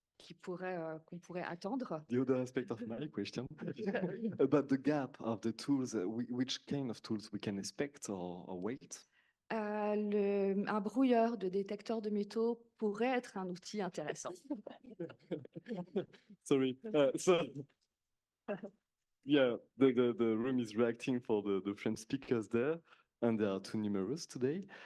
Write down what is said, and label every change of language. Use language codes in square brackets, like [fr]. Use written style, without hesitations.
[fr] qu'on pourrait attendre. [en] The other aspect of my question about the gap of the tools, which kind of tools we can expect or wait? [fr] Un brouilleur de détecteur de métaux pourrait être un outil intéressant. [en] Sorry. Yeah, the room is reacting for the French speakers there, and they are too numerous today.